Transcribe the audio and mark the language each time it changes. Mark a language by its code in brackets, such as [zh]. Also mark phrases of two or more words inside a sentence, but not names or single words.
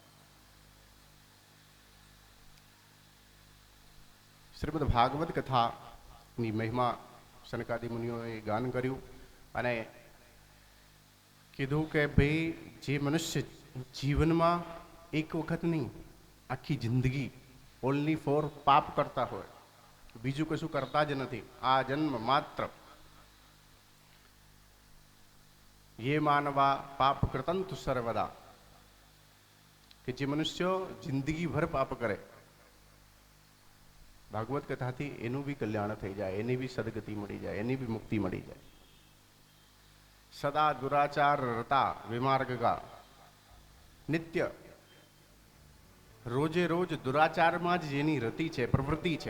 [gu] શ્રીમદ ભાગવત કથાની મહિમા સનકાદિ મુનિઓએ ગાન કર્યું અને કીધું કે ભાઈ જે મનુષ્ય જીવનમાં એક વખત નહીં, આખી જિંદગી [en] only for [gu] પાપ કરતા હોય, બીજું કશું કરતા જ નથી, આ જન્મ માત્ર [sa] ये मानवा पाप कृतंतु सर्वदा, [gu] કે જે મનુષ્યો જિંદગી ભર પાપ કરે, ભાગવત કથાથી એનું બી કલ્યાણ થઈ જાય, એની બી સદગતિ મળી જાય, એની બી મુક્તિ મળી જાય. [sa] सदा दुराचार रता विमार्गा, [gu] નિત્ય રોજે રોજ દુરાચારમાં જ જેની રતિ છે, પ્રવૃત્તિ છે,